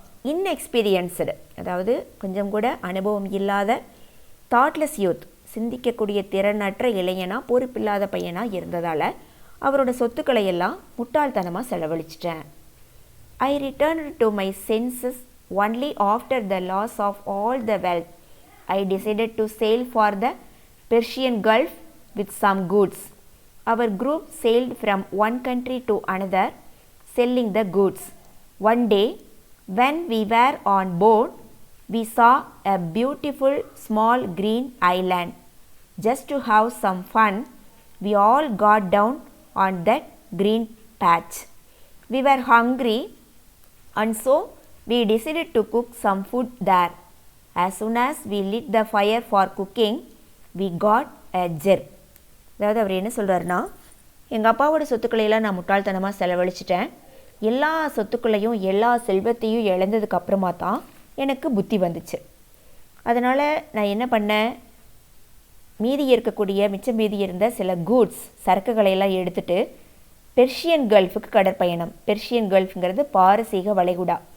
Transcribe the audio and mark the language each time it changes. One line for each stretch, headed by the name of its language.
Tamil: Inexperienced, அதாவது கொஞ்சம் கூட அனுபவம் இல்லாத,
English: thoughtless youth,
Tamil: சிந்திக்கக்கூடிய திறனற்ற இளைஞனாக, பொறுப்பில்லாத பையனாக இருந்ததால் அவரோட சொத்துக்களை எல்லாம் முட்டாள்தனமாக செலவழிச்சிட்டேன்.
English: I returned to my senses only after the loss of all the wealth. I decided to sail for the Persian gulf with some goods. Our group sailed from one country to another, selling the goods. One day, when we were on board, we saw a beautiful small green island. Just to have some fun, we all got down on that green patch. We were hungry and so we decided to cook some food there. As soon as we lit the fire for cooking, we got a jerk.
Tamil: அதாவது அவர் என்ன சொல்கிறாருன்னா, எங்கள் அப்பாவோட சொத்துக்களையெல்லாம் நான் முட்டாள்தனமாக செலவழிச்சிட்டேன். எல்லா சொத்துக்களையும், எல்லா செல்வத்தையும் இழந்ததுக்கு அப்புறமா தான் எனக்கு புத்தி வந்துச்சு. அதனால் நான் என்ன பண்ணேன், மீதி இருக்கக்கூடிய மிச்சம் மீதி இருந்த சில கூட்ஸ், சரக்குகளையெல்லாம் எடுத்துகிட்டு பெர்ஷியன் கல்ஃபுக்கு கடற்பயணம். பெர்ஷியன் கல்ஃபுங்கிறது பாரசீக வளைகுடா.